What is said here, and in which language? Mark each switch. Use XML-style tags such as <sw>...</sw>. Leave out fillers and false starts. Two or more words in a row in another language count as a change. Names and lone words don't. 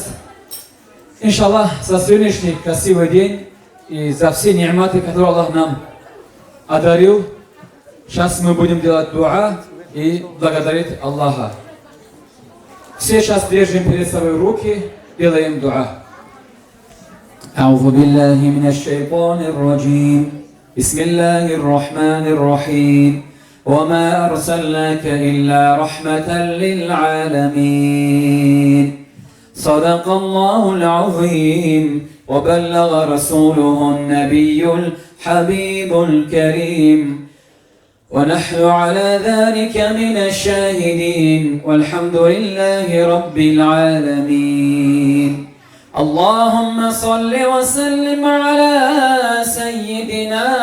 <ru>Иншаллах, за сегодняшний красивый день и за все ни'маты, которые Аллах нам одарил, сейчас мы будем делать дуа и благодарить Аллаха. Все сейчас держим перед собой руки, делаем дуа.</ru> <ar>أعوذ بالله من الشيطان الرجيم بسم الله الرحمن الرحيم وما أرسلناك إلا رحمة للعالمين صدق الله العظيم وبلغ رسوله النبي الحبيب الكريم ونحن على ذلك من الشاهدين والحمد لله رب العالمين اللهم صل وسلم على سيدنا</ar>